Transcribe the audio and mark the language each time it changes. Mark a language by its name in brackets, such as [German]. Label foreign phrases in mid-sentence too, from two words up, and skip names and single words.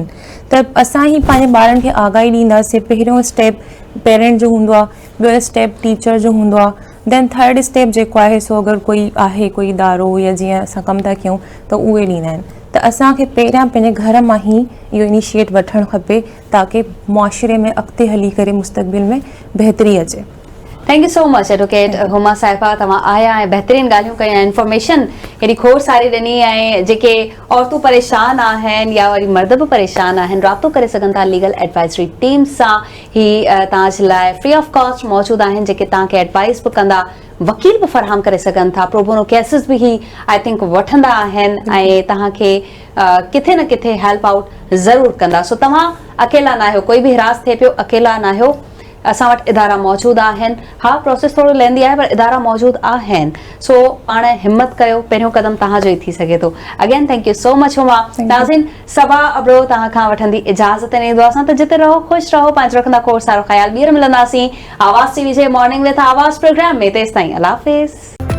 [Sindhi] त असां ई पंहिंजे ॿारनि खे आगाही ॾींदासीं। पहिरियों स्टेप पेरेंट जो हूंदो आहे, ॿियो स्टेप टीचर जो हूंदो आहे, [English] then third step [Sindhi] जेको आहे सो अगरि कोई आहे कोई इदारो या जीअं असां कमु था कयूं त उहे ॾींदा आहिनि। त असांखे पहिरियां पंहिंजे घर मां ई इहो इनिशिएट वठणु खपे ताकी मुआशिरे में अॻिते हली करे मुस्तक़बिल में बहितरी अचे। [English] thank you so much [Sindhi] एडवोकेट हुमा साहिबा, तव्हां आया ऐं बहितरीन ॻाल्हियूं कयूं, इंफॉर्मेशन हेॾी खोड़ सारी ॾिनी। ऐं जेके औरतूं परेशान आहिनि या वरी मर्द बि परेशान आहिनि, राब्तो करे सघनि था [English] legal advisory team [Sindhi] सां। ही तव्हांजे लाइ [English] free of cost [Sindhi] मौजूदु आहिनि, जेके तव्हांखे एडवाइस बि कंदा, वकील भी फराहम करे सघनि था, [English] pro bono cases [Sindhi] भी ही [English] I think [Sindhi] वठंदा आहिनि ऐं तव्हांखे किथे न किथे [English] help out [Sindhi] ज़रूरु कंदा। सो तव्हां अकेला न आहियो, कोई बि हिरास थिए पियो अकेला न आहियो, असां वटि इदारा मौजूदु आहिनि। हा, प्रोसेस थोरो लेंदी आहे पर इदारा मौजूदु आहिनि। सो पाण हिम्मत कयो, पहिरियों कदम तव्हांजो ई थी सघे थो। [English] again thank you so much [Sindhi] हुमा। नाज़रीन, सबा अबरो तव्हां खां वठंदी इजाज़त ने दुआ सां, त जिते रहो ख़ुशि रहो, पंहिंजो रखंदा खोड़ सारो ख़्याल। ॿीहर मिलंदासीं आवाज़ टीवी जे मॉर्निंग विद आवाज़ प्रोग्राम में। तेसिताईं अल्लाह हाफ़िज़।